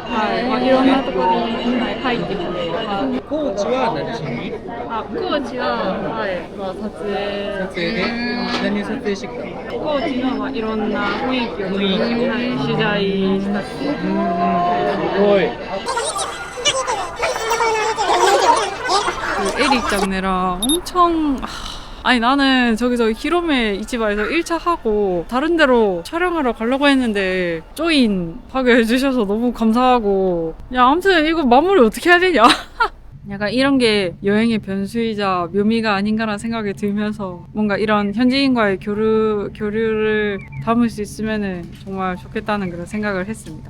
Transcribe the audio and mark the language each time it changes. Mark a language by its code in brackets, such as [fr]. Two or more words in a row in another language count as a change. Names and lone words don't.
[ja] はい、まあ、いろんなところに、はい、入ってきて、コーチは何しに？あ、コーチは、はい、まあ、撮影。撮影で何を撮影してきたの？コーチの、まあ、いろんな雰囲気を、はい、取材したり。すごい。 [ko] 그 에릭장네랑 엄청 아니 나는 저기서 히로메 이치바에서 1차 하고 다른 데로 촬영하러 가려고 했는데 조인 하게 해주셔서 너무 감사하고 야 아무튼 이거 마무리 어떻게 해야 되냐 약간 이런 게 여행의 변수이자 묘미가 아닌가라는 생각이 들면서 뭔가 이런 현지인과의 교류를 담을 수 있으면 정말 좋겠다는 그런 생각을 했습니다.